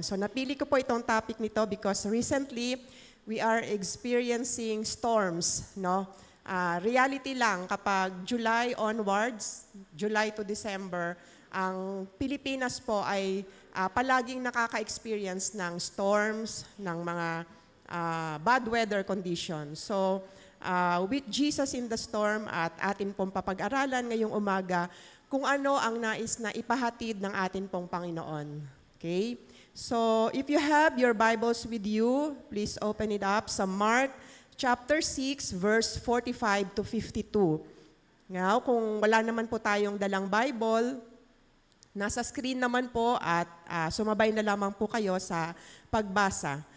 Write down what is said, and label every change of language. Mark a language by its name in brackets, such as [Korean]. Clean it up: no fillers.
[English] So [Filipino] napili ko po itong topic nito [English] because recently we are experiencing storms, no? [Filipino] Reality lang kapag July onwards, July to December, ang Pilipinas po ay palaging nakaka-experience ng storms, ng mga bad weather conditions. So with Jesus in the Storm at atin pong papag-aralan ngayong umaga kung ano ang nais na ipahatid ng atin pong Panginoon. [English] Okay? So, if you have your Bibles with you, please open it up sa Mark chapter 6, verse 45 to 52. [Filipino] Now, kung wala naman po tayong dalang Bible, nasa screen naman po at sumabay na lamang po kayo sa pagbasa.